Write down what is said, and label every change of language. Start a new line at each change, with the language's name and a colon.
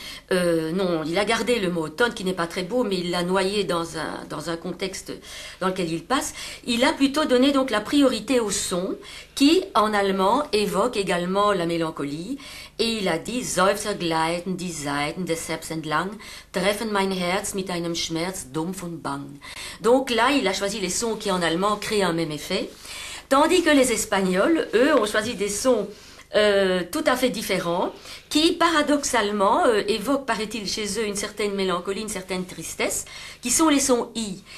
French: Non, il a gardé le mot automne qui n'est pas très beau, mais il l'a noyé dans un contexte dans lequel il passe. Il a plutôt donné donc la priorité au son qui, en allemand, évoque également la mélancolie. Et il a dit,
German: Seufzer gleiten die Seiten des Seps entlang, treffen mein Herz mit einem Schmerz dumpf und bang.
French: Donc là, il a choisi les sons qui, en allemand, créent un même effet. Tandis que les Espagnols, eux, ont choisi des sons tout à fait différents, qui paradoxalement évoquent, paraît-il, chez eux une certaine mélancolie, une certaine tristesse, qui sont les sons I.